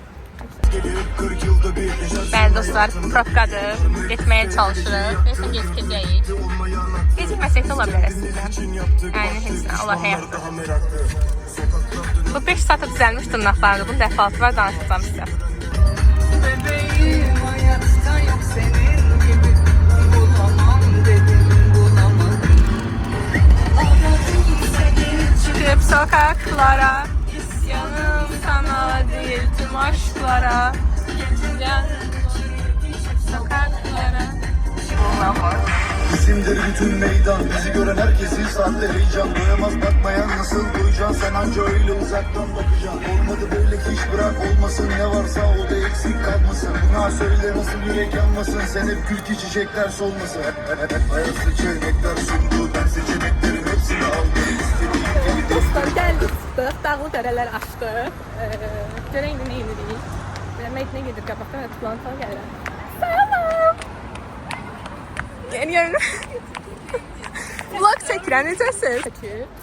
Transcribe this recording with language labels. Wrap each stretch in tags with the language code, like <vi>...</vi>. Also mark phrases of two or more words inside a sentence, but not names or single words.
<az>Bəli dostlar, probkadır. Getməyə çalışırıq. Neyse gecikəcəyik. Gecikməsək də ola bilər əslində. Yəni heç nə, olar həyatda. Bu 5 saata düzəlmiş dırnaqlardır. Bunun dəfaltı var, danışacağım sizə.</az> <tr>Bebeğim, hayatta yok senin gibi. Bulamam dedim, bulamam. Çıkıp sokaklara, isyanım sana değil tüm aşklara. Sokaklara, bulamam. İsimdir bütün meydan, bizi gören herkesin sahte heyecan. Doyamaz bakmayan nasıl duyacaksın, sen anca öyle uzaktan bakacaksın. Olmadı böyle hiç bırak olmasın, ne varsa o da eksik kalmasın. Buna söyle nasıl yürek yanmasın, sen hep gül ki çiçekler solmasın. Hayat seçenekler sundu, ben seçeneklerin hepsini aldım.</tr> <az>Dostlar gəldik, çıxdıq, dağlı dərələr açdıq. Görək indi nə edirik. Məyidinə gedir qabaqdan və tuplantıya gəlirəm. Salam! Yeni yönü. Vlog çəkirəm, necəsiz? Çəkir.</az>